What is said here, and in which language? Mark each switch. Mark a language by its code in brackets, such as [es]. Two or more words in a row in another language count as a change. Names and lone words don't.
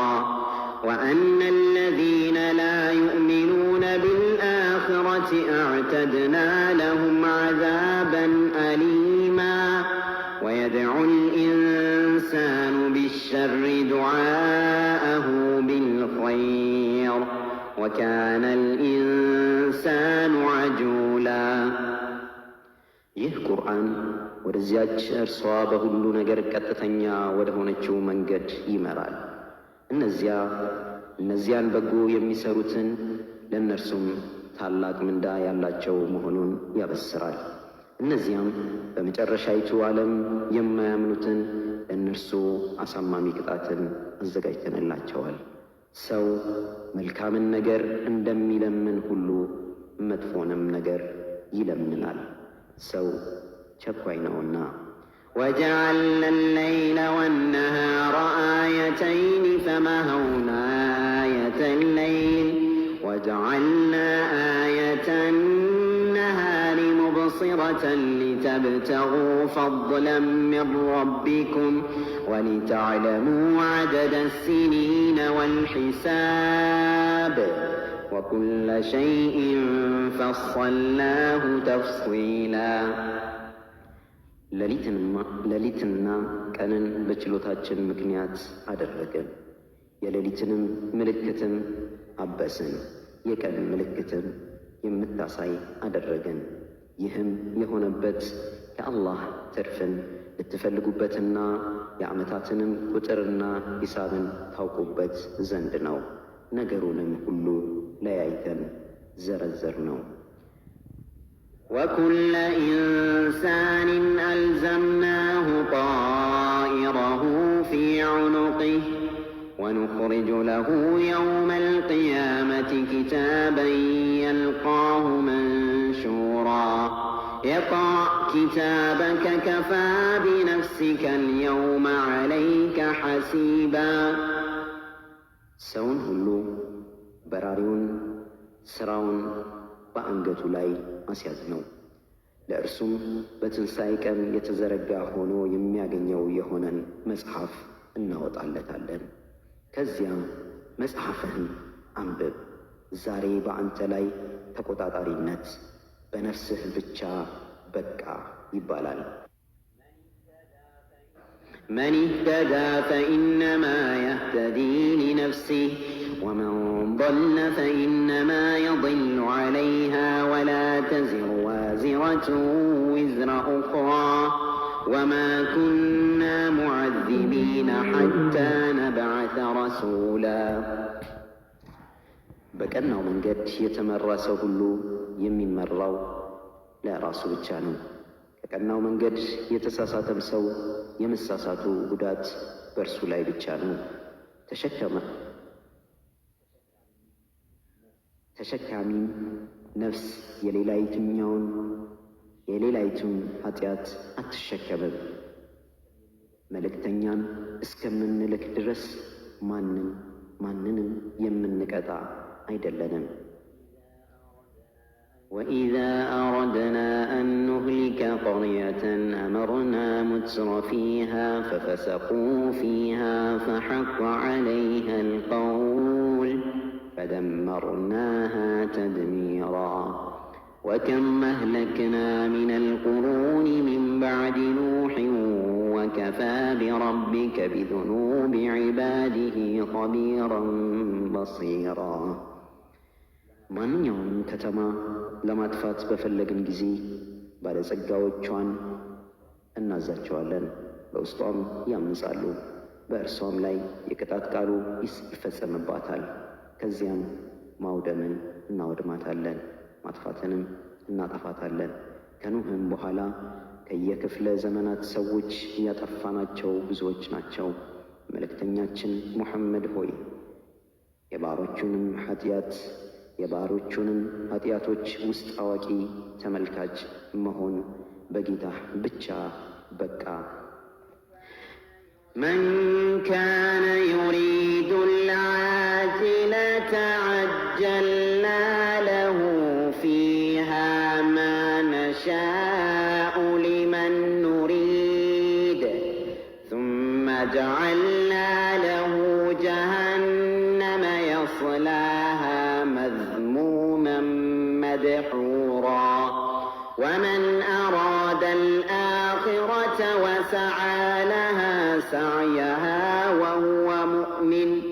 [ar] وأن الذين لا يؤمنون بالآخرة أعتدنا لهم عذابا أليما ويدعو الإنسان بالشر دعاءه بالخير وكان الإنسان عجولا [am] ይህ ቁርአን ወደዚያች እርሷ በሁሉ ነገር ቀጥተኛ ወደ ሆነችው መንገድ ይመራል። እነዚያን በጎ የሚሰሩትን ለእነርሱም ታላቅ ምንዳ ያላቸው መሆኑን ያበስራል። እነዚያም በመጨረሻይቱ ዓለም የማያምኑትን ለእነርሱ አሳማሚ ቅጣትን አዘጋጅተንላቸዋል። ሰው መልካምን ነገር እንደሚለምን ሁሉ መጥፎንም ነገር ይለምናል። ሰው ቸኳይ ነውና። [ar] وجعلنا الليل والنهار آيتين فمحونا آية الليل وجعلنا آية النهار مبصرة لتبتغوا فضلا من ربكم ولتعلموا عدد السنين والحساب وكل شيء فصلناه تفصيلا [am] ሌሊትና ቀንን በችሎታችን ምክንያት አደረገን። የሌሊትንም ምልክትም አበስን፣ የቀን ምልክትም የምታሳይ አደረገን። ይህም የሆነበት ከአላህ ትርፍን ልትፈልጉበትና የዓመታትንም ቁጥርና ሂሳብን ታውቁበት ዘንድ ነው። ነገሩንም ሁሉ ለያይተን ዘረዘር ነው። [ar] وكل إنسان ألزمناه طائره في عنقه ونخرج له يوم القيامة كتابا يلقاه منشورا اقرأ كتابك كفى بنفسك اليوم عليك حسيبا [am] ሰውን ሁሉ በራሪውን ስራውን በአንገቱ ላይ አስያዝ ነው። ለእርሱም በትንሣኤ ቀን የተዘረጋ ሆኖ የሚያገኘው የሆነን መጽሐፍ እናወጣለታለን። ከዚያም መጽሐፍህን አንብብ። ዛሬ በአንተ ላይ ተቆጣጣሪነት በነፍስህ ብቻ በቃ ይባላል። [ar] من اهتدى فإنما يهتدي لنفسه ومن ضل فإنما يضل عليها ولا تزر وازرة وزر أخرى وما كنا معذبين حتى نبعث رسولا [am] በቀናው መንገድ የተመራ ሰው ሁሉ የሚመራው ለራሱ ብቻ ነው። ከቀናው መንገድ የተሳሳተም ሰው የመሳሳቱ ጉዳት በእርሱ ላይ ብቻ ነው። ተሸካሚም ነፍስ የሌላይቱን ኃጢአት አትሸከምም። መልእክተኛን እስከምንልክ ድረስ ማንንም የምንቀጣ አይደለንም። [ar] وإذا أردنا أن نهلك قرية أمرنا متر فيها ففسقوا فيها فحق عليها القول فدمرناها تدميرا وكم أهلكنا من القرون من بعد نوح وكفى بربك بذنوب عباده خبيرا بصيرا [am] ማንኛውም ከተማ ለማጥፋት በፈለግን ጊዜ ባለጸጋዎቿን እናዛቸዋለን፣ በውስጧም ያምጻሉ፣ በእርሷም ላይ የቅጣት ቃሉ ይፈጸምባታል። ከዚያም ማውደምን እናወድማታለን፣ ማጥፋትንም እናጠፋታለን። ከኑህም በኋላ ከየክፍለ ዘመናት ሰዎች ያጠፋናቸው ብዙዎች ናቸው። መልእክተኛችን ሙሐመድ ሆይ የባሮቹንም ኃጢአቶች ውስጥ አዋቂ ተመልካች መሆን በጌታህ ብቻ በቃ። [ar] من كان يريد العاجلة عجلنا له فيها ما نشاء لمن نريد ثم جعلنا له جهنم يصلاها مذموما مدحورا ومن أراد الآخرة وسعى لها سعيها وهو مؤمن